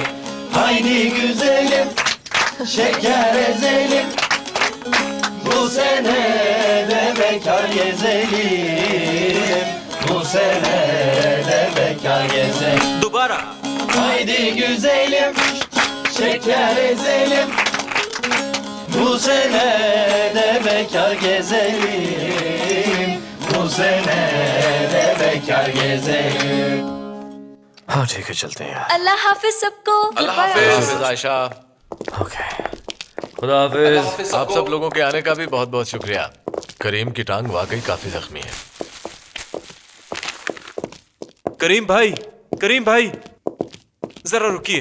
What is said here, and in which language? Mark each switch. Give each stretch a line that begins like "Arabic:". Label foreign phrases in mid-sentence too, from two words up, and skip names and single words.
Turkish: Haydi güzelim, şeker ezelim, bu sene de bekar gezelim, bu sene de bekar gezelim.
Urdu: दोबारा।
Turkish: Haydi güzelim, şeker ezelim, bu sene de bekar gezelim, bu sene de bekar gezelim.
Urdu: ہاں ٹھیک ہے، چلتے ہیں یار. اللہ حافظ سب کو. اللہ حافظ عائشہ. اوکے، خدا حافظ. آپ سب لوگوں کے آنے کا بھی بہت بہت شکریہ۔ کریم کی ٹانگ واقعی کافی زخمی ہے. کریم بھائی، کریم بھائی، ذرا رکیے.